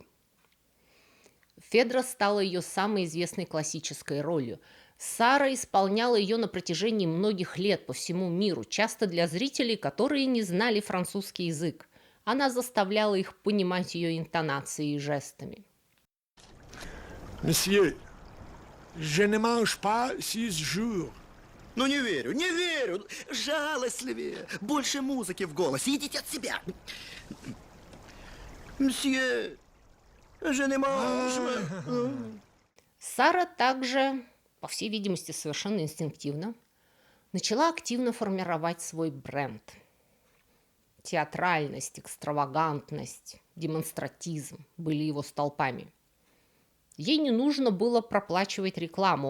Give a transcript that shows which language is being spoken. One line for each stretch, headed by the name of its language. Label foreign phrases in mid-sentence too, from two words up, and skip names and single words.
Russian: «Федра» стала ее самой известной классической ролью. Сара исполняла ее на протяжении многих лет по всему миру, часто для зрителей, которые не знали французский язык. Она заставляла их понимать ее интонации и жестами.
French: Monsieur, je ne mange pas 6 jours.
Russian: Ну не верю, не верю! Жалостливее! Больше музыки в голосе! Идите от себя! Мсье,
French: je ne mange...
Russian: Сара также, по всей видимости, совершенно инстинктивно, начала активно формировать свой бренд. Театральность, экстравагантность, демонстратизм были его столпами. Ей не нужно было проплачивать рекламу.